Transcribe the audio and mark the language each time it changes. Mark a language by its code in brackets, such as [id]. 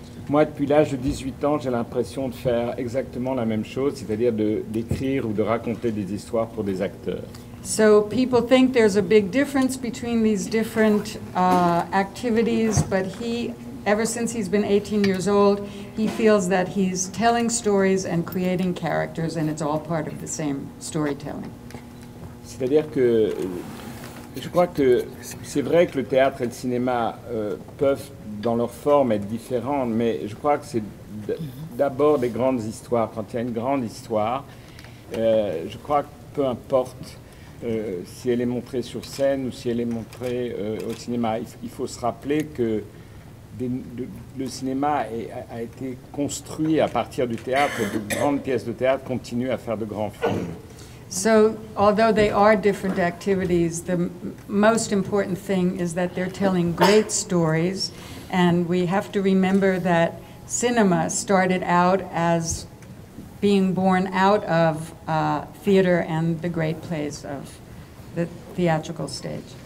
[fr] Moi, depuis l'âge de 18 ans, j'ai l'impression de faire exactement la même chose, c'est-à-dire d'écrire ou de raconter des histoires pour des acteurs. [en] So people think there's a big difference between these different activities, but ever since he's been 18 years old, he feels that he's telling stories and creating characters, and it's all part of the same storytelling. [fr] C'est-à-dire que je crois que c'est vrai que le théâtre et le cinéma peuvent, dans leur forme, être différents, mais je crois que c'est d'abord des grandes histoires. Quand il y a une grande histoire, je crois que peu importe si elle est montrée sur scène ou si elle est montrée au cinéma, il faut se rappeler que le cinéma a été construit à partir du théâtre, et de grandes pièces de théâtre continuent à faire de grands films. [en] So, although they are different activities, the most important thing is that they're telling great stories, and we have to remember that cinema started out as being born out of theater and the great plays of the theatrical stage.